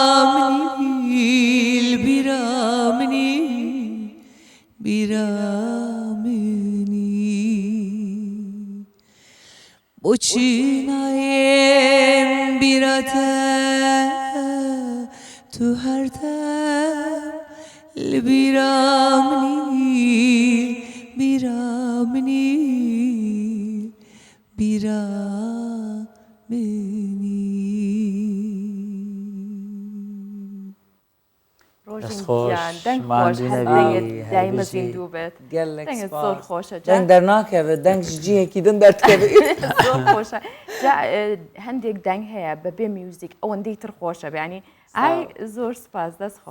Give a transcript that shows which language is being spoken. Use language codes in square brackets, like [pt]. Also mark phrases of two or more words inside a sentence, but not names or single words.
[ku] minî bîra minî Boçinayem bîra te Tu her dem li bîra minî bîra minî [ckb] ڕۆژیان دەنگ خۆش هەستەیت دایمە زیندوو بێت دەنگت زۆر خۆشە دەنگ دەرناکەوێت دەنگ جیەکی دن دەردکەوێت زۆر خۆشە هەندێک دەنگ هەیە بەبێ میوزیک ئەوەندەی تر خۆشە بێنی ئای زۆر سپاس دەست خۆش